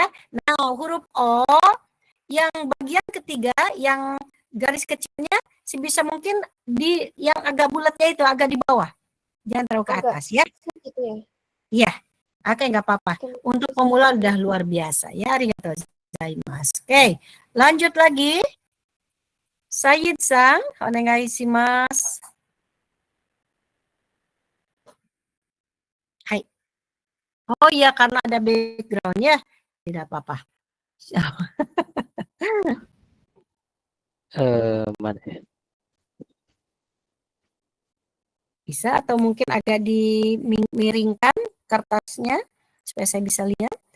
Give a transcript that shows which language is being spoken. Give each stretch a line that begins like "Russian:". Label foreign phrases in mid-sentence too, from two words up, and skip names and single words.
Indonesian: Nah, huruf O yang bagian ketiga, yang garis kecilnya sebisa mungkin di yang agak bulatnya itu, agak di bawah. Jangan terlalu ke atas ya. Gitu ya. Iya. Oke, nggak apa-apa. Untuk pemula udah luar biasa ya.
Japanese: Arigatou gozaimasu.
Indonesian: Oke, lanjut lagi.
Japanese: Sayid-san, onegai shimasu.
Indonesian: Hai. Oh iya, karena ada background ya. Tidak apa-apa. Mana ya? Bisa atau mungkin agak dimiringkan kertasnya supaya saya bisa lihat.